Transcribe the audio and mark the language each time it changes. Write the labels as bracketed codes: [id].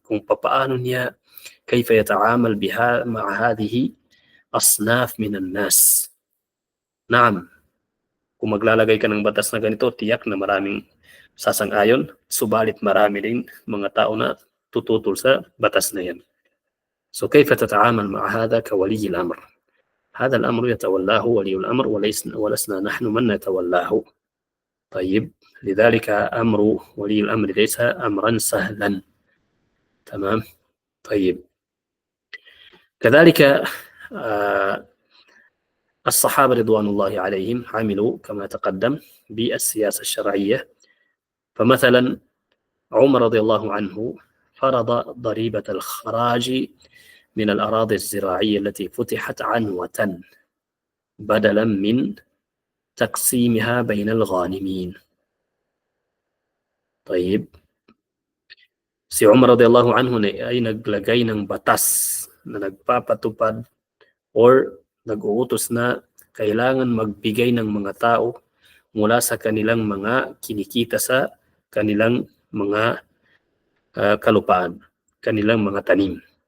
[tl] Kung papaano niya [ar] kayfa yata'amal biha ma'a hadhihi asnaf minan nas. [tl] Naam, kung maglalagay ka ng batas na ganito, tiyak na maraming sasang-ayon, subalit marami din mga tao na tututol sa batas na yan. [ar] So كيف تتعامل مع هذا كولي الأمر؟ هذا الأمر يتولاه ولي الأمر ولسنا نحن من نتولاه. طيب، لذلك أمر ولي الأمر ليس أمرا سهلا. تمام. طيب، كذلك الصحابة رضوان الله عليهم عملوا كما تقدم بالسياسة الشرعية. فمثلا عمر رضي الله عنه فرض ضريبة الخراج من الأراضي الزراعية التي فتحت عنوة بدلا من تقسيمها بين الغانمين. طيب، [tl] si Umar radhiyallahu anhu ay naglagay ng batas na nagpapatupad or nag-uutos na kailangan magbigay ng mga tao mula sa kanilang mga kinikita sa kanilang mga kalupaan, kanilang mga tanim.